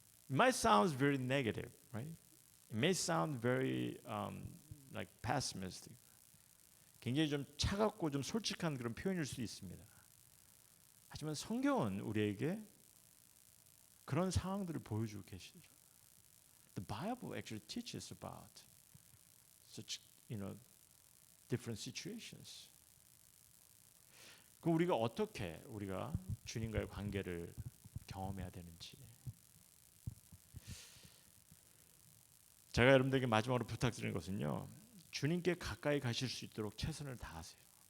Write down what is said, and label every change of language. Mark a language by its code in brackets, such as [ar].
[en] It might sound very negative, right? It may sound very like pessimistic. [ko] 굉장히 좀 차갑고 좀 솔직한 그런 표현일 수 있습니다. 하지만 성경은 우리에게 그런 상황들을 보여주고 계시죠. [en] The Bible actually teaches about such, different situations. [ko] 그럼 우리가 어떻게 우리가 주님과의 관계를 경험해야 되는지. 제가 여러분들에게 마지막으로 부탁드리는 것은요. 주님께 가까이 가실 수 있도록 최선을 다하세요.